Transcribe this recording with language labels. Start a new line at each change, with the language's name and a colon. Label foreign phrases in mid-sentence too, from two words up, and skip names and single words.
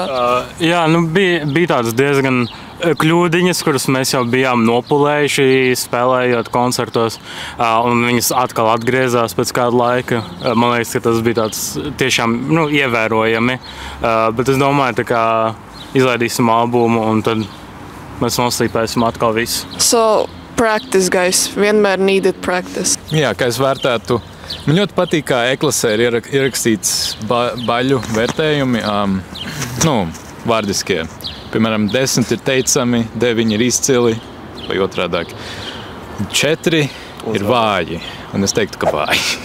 Latvian: Jā, bija tādas diezgan kļūdiņas, kuras mēs jau bijām nopulējuši, spēlējot koncertos, un viņas atkal atgriezās pēc kāda laika. Man liekas, ka tas bija tāds tiešām ievērojami, bet es domāju, tā kā izlaidīsim albumu, un tad mēs noslīpēsim atkal visu.
English: So, practice, guys. Vienmēr needed practice.
Latvian: Jā, kā es vērtētu, man ļoti patīk, kā e-klasē ir ierakstīts baļu vērtējumi, vārdiskie. Piemēram, 10 ir teicami, 9 ir izcili, vai otrādāk. 4 ir vāji, un es teiktu, ka vāji.